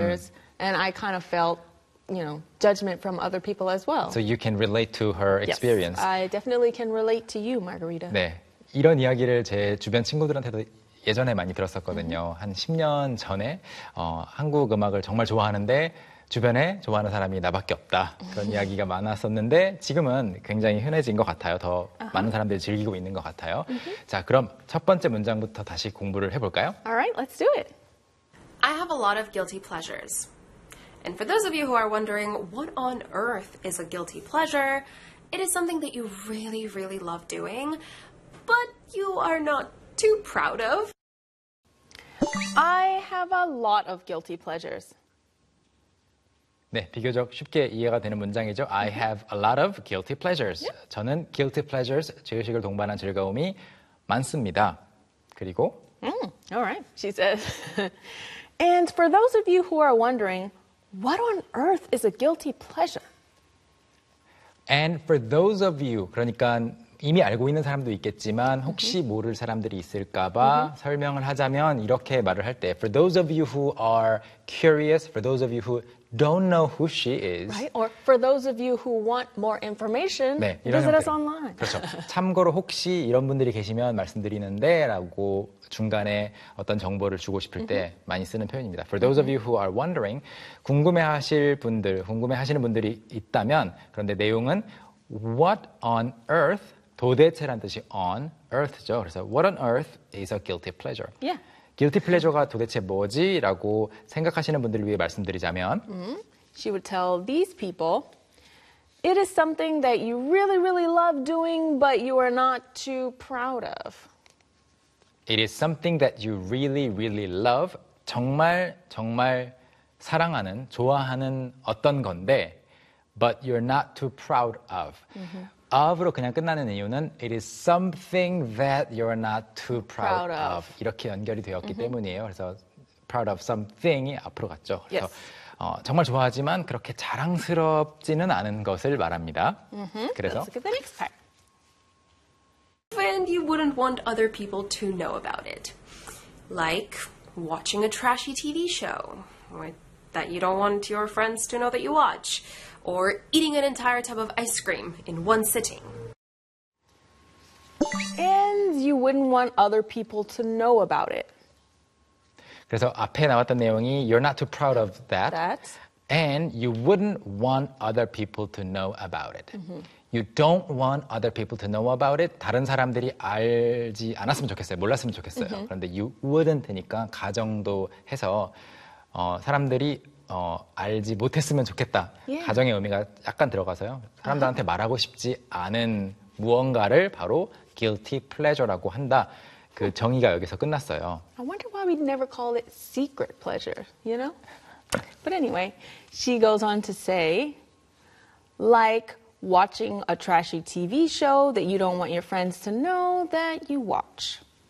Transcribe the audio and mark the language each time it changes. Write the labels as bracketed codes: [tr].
[en] And I kind of felt, you know, judgment from other people as well. So you can relate to her experience. Yes, I definitely can relate to you, Margarita. [ko] 네. 이런 이야기를 제 주변 친구들한테도 예전에 많이 들었었거든요. Mm-hmm. 한 10년 전에 한국 음악을 정말 좋아하는데 주변에 좋아하는 사람이 나밖에 없다. 그런 이야기가 많았었는데 지금은 굉장히 흔해진 것 같아요. 더 많은 사람들이 즐기고 있는 것 같아요. Mm-hmm. 자, 그럼 첫 번째 문장부터 다시 공부를 해볼까요? [en] All right, let's do it. I have a lot of guilty pleasures. And for those of you who are wondering, what on earth is a guilty pleasure? It is something that you really, really love doing, but you are not too proud of. I have a lot of guilty pleasures. [ko] 네, 비교적 쉽게 이해가 되는 문장이죠. [en] I have a lot of guilty pleasures. Yep. [ko] 저는 guilty pleasures, 죄의식을 동반한 즐거움이 많습니다. 그리고 [en] All right, she says. And for those of you who are wondering, what on earth is a guilty pleasure? And for those of you, [ko] 그러니까 이미 알고 있는 사람도 있겠지만 혹시 mm-hmm. 모를 사람들이 있을까 봐 mm-hmm. 설명을 하자면 이렇게 말을 할 때 [en] For those of you who are curious, for those of you who don't know who she is. Right? Or for those of you who want more information, [ko] 네, [en] visit [ko] 형태. [en] us online. [ko] 그렇죠. 참고로 혹시 이런 분들이 계시면 말씀드리는데 라고 중간에 어떤 정보를 주고 싶을 때 mm-hmm. 많이 쓰는 표현입니다. [en] For those mm-hmm. of you who are wondering, [ko] 궁금해하실 분들, 궁금해하시는 분들이 있다면 그런데 내용은 [en] What on earth, [ko] 도대체란 뜻이 on earth죠. [en] 그래서 What on earth is a guilty pleasure? Yeah. [ko] Guilty pleasure가 도대체 뭐지? 라고 생각하시는 분들을 위해 말씀드리자면 [en] She would tell these people It is something that you really, really love doing but you are not too proud of. It is something that you really, really love. [ko] 정말, 정말 사랑하는, 좋아하는 어떤 건데 [en] but you're not too proud of. Of로 [ko] 그냥 끝나는 이유는 [en] It is something that you're not too proud of. [ko] 이렇게 연결이 되었기 mm-hmm. 때문이에요. 그래서 [en] proud of something [ko] 이 앞으로 갔죠. 그래서 [en] yes. [ko] 정말 좋아하지만 그렇게 자랑스럽지는 않은 것을 말합니다. [en] Mm-hmm. 그래서 Let's look at the next part. And you wouldn't want other people to know about it. Like watching a trashy TV show that you don't want your friends to know that you watch. Or eating an entire tub of ice cream in one sitting. And you wouldn't want other people to know about it. [ko] 그래서 앞에 나왔던 내용이 [en] You're not too proud of that. That. And you wouldn't want other people to know about it. Mm-hmm. You don't want other people to know about it. [ko] 다른 사람들이 알지 않았으면 좋겠어요. 몰랐으면 좋겠어요. Mm-hmm. 그런데 you wouldn't니까 가정도 해서 사람들이 알지 못했으면 좋겠다. [en] Yeah. [ko] 가정의 의미가 약간 들어가서요. 사람들한테 말하고 싶지 않은 무언가를 바로 guilty pleasure라고 한다. 그 정의가 여기서 끝났어요. [en] I wonder why we'd never call it secret pleasure, you know? But anyway, she goes on to say, like watching a trashy TV show that you don't want your friends to know that you watch.